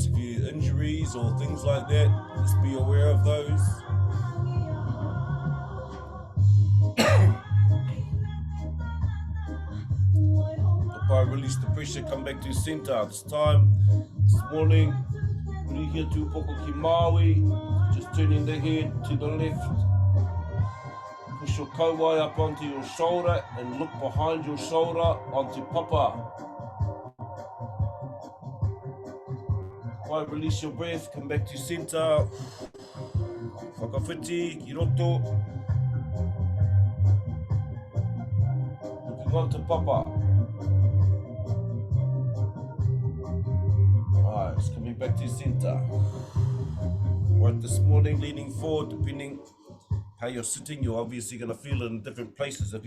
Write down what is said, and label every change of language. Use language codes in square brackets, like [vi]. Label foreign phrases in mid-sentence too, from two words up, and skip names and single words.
[en] If you injuries or things like that, just be aware of those. Release the pressure, come back to center. This morning, here to [mi] poko ki maui, [en] just turning the head to the left. Push your kauai up onto your shoulder and look behind your shoulder onto papa. Release your breath, come back to center. [mi] Whakawhiti, ki roto. [en] Looking on to papa. Nice, coming back to center. Right, this morning, leaning forward, depending how you're sitting, you're obviously going to feel it in different places.